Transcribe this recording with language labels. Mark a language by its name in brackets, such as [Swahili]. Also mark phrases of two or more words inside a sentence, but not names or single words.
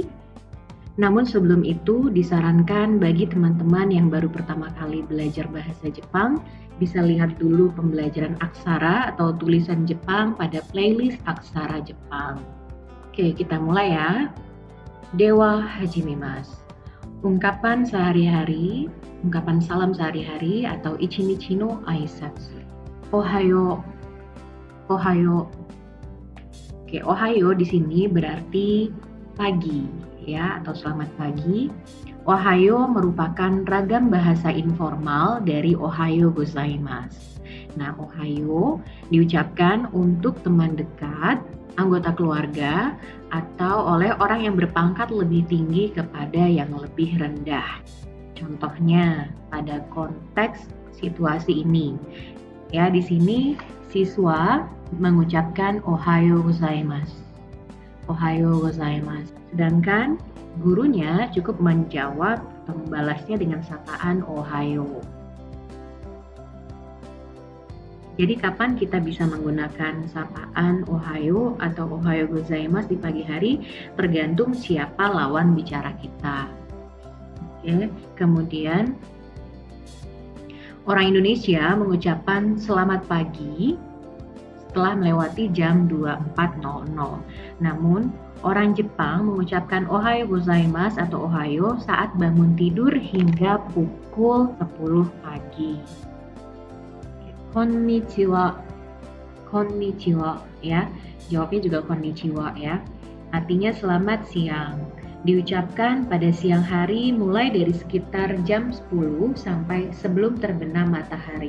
[Indonesian] Namun sebelum itu, disarankan bagi teman-teman yang baru pertama kali belajar bahasa Jepang, bisa lihat dulu pembelajaran aksara atau tulisan Jepang pada playlist aksara Jepang. Oke, kita mulai ya. [Japanese] では始めます. [Indonesian] Ungkapan sehari-hari, ungkapan salam sehari-hari atau [Japanese] 一日の挨拶. おはよう。おはよう. [Indonesian] Oke, ohayo di sini berarti pagi ya atau selamat pagi. Ohayo merupakan ragam bahasa informal dari [Japanese] おはようございます. [Indonesian] Nah, ohayo diucapkan untuk teman dekat, anggota keluarga, atau oleh orang yang berpangkat lebih tinggi kepada yang lebih rendah. Contohnya pada konteks situasi ini. Ya, di sini siswa mengucapkan [Japanese] おはようございます. おはようございます. [Indonesian] Sedangkan gurunya cukup menjawab atau membalasnya dengan sapaan ohayo. Jadi kapan kita bisa menggunakan sapaan ohayo atau [Japanese] おはようございます [Indonesian] di pagi hari tergantung siapa lawan bicara kita. Oke, kemudian orang Indonesia mengucapkan selamat pagi setelah melewati jam 24.00. Namun orang Jepang mengucapkan [Japanese] おはようございます [Indonesian] atau ohayo saat bangun tidur hingga pukul 10 pagi. [Japanese] こんにちは. [Indonesian] Konnichiwa ya. Jawabnya juga konnichiwa ya. Artinya selamat siang. Diucapkan pada siang hari mulai dari sekitar jam 10 sampai sebelum terbenam matahari.